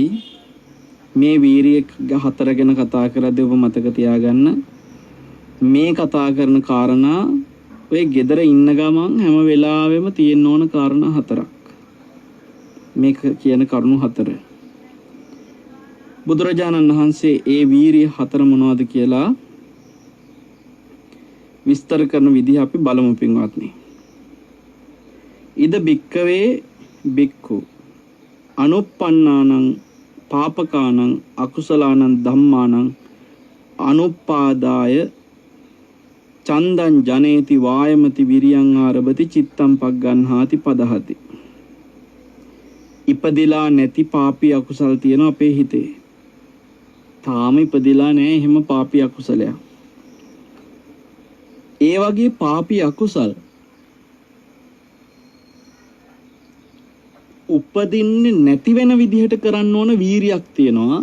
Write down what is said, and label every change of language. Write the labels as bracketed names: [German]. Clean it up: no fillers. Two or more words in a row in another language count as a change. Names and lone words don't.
[Sinhala] මේ වීරිය හතර ගැන කතා කරද්දී ඔබ මතක තියාගන්න මේ කතා කරන කාරණා ඔය ගෙදර ඉන්න ගමන් හැම වෙලාවෙම තියෙන්න ඕන කාරණා හතරක්. මේක කියන කරුණු හතර. බුදුරජාණන් වහන්සේ ඒ වීරිය හතර මොනවද කියලා විස්තර කරන විදිහ අපි බලමු පින්වත්නි. [Pali] ඉද බික්කවේ බික්ඛු අනුප්පන්නානං පාපකානං අකුසලානං ධම්මානං අනුපාදාය චන්දං ජනේති වායමති විරියං ආරභති චිත්තං පග්ගන්හාති පදහති. [Sinhala] ඉපදිලා නැති පාපී අකුසල් තියෙන අපේ හිතේ. තාම ඉපදිලා නැහැ එහෙම පාපී අකුසලයක්. ඒ වගේ පාපී අකුසල් උපදින්නේ නැති වෙන විදිහට කරන්න ඕන වීරියක් තියෙනවා.